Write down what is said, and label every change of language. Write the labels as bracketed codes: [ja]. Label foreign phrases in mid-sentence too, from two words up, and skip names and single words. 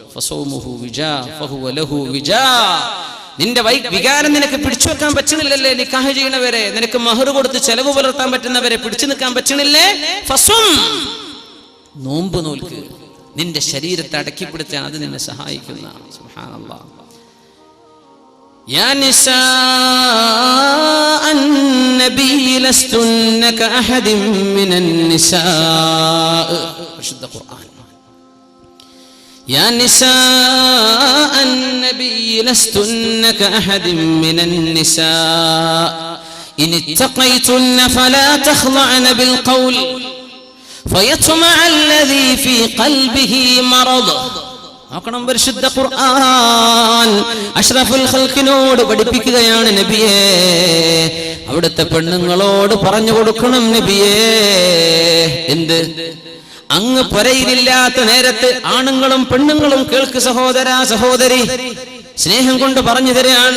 [ml] നിന്റെ വികാരം നിനക്ക് പിടിച്ചു വെക്കാൻ പറ്റണില്ലല്ലേ? നിക്കാഹ് ചെയ്യണവരെ, നിനക്ക് മഹർ കൊടുത്ത് ചെലവ് പുലർത്താൻ പറ്റുന്നവരെ പിടിച്ചു നിൽക്കാൻ പറ്റണില്ലേ? നോമ്പ് നോൽക്ക്. നിന്റെ ശരീരത്തെ അടക്കിപ്പിടുത്താൻ അത് നിന്നെ സഹായിക്കുന്ന. സുബ്ഹാനല്ലാഹ്. [ar] يا نساء النبي لستن كأحد من النساء. [ml] പരിശുദ്ധ ഖുർആൻ. [ar] يا نساء النبي لستن كأحد من النساء إن اتقيتن فلا تخضعن بالقول فيطمع الذي في قلبه مرض. [ml] നോക്കണം, പരിശുദ്ധ ഖുർആൻ [ar] أشرف الخلق [ml] പഠിപ്പിക്കുകയാണ് നബിയേ. അവിടുത്തെ പെണ്ണുങ്ങളോട് പറഞ്ഞു കൊടുക്കണം നബിയേ. എന്ത്? അങ്ങ് പുരയിലില്ലാത്ത നേരത്ത് ആണുങ്ങളും പെണ്ണുങ്ങളും കേൾക്ക് സഹോദരാ സഹോദരി, സ്നേഹം കൊണ്ട് പറഞ്ഞു തരാൻ.